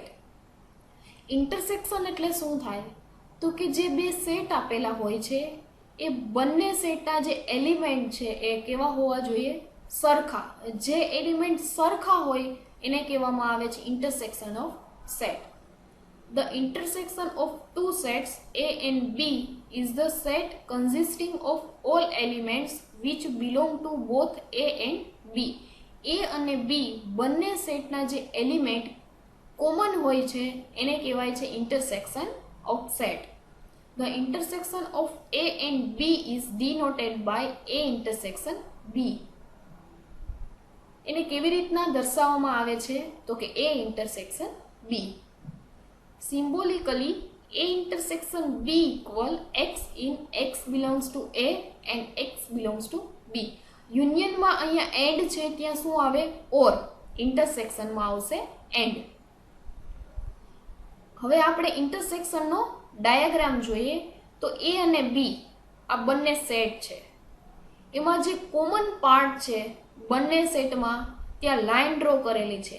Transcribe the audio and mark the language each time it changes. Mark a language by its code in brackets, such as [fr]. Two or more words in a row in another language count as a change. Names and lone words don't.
[gu] ઇન્ટરસેક્શન એટલે શું થાય તો કે જે બે સેટ આપેલા હોય છે એ બંને સેટના જે એલિમેન્ટ છે એ કેવા હોવા જોઈએ? સરખા. જે એલિમેન્ટ સરખા હોય એને કહેવામાં આવે છે [en] intersection of set. The intersection of two sets A and B is the set consisting of all elements which belong to both A and B. [gu] A અને B બંને સેટના જે એલિમેન્ટ કોમન હોય છે એને કહેવાય છે [en] intersection of set. The intersection of A and B is denoted by A intersection B. [gu] એને કેવી રીતના દર્શાવવામાં આવે છે તો કે A intersection B. [en] Symbolically, A intersection B equal X in X belongs to A and X belongs to B. [gu] યુનિયનમાં અહીંયા એન્ડ છે ત્યાં શું આવે? ઓર. ઇન્ટરસેક્શનમાં આવશે એન્ડ. હવે આપણે ઇન્ટરસેક્શનનો ડાયાગ્રામ જોઈએ તો A અને B આ બંને સેટ છે. એમાં જે કોમન પાર્ટ છે બંને સેટમાં ત્યાં [en] line draw [gu] કરેલી છે.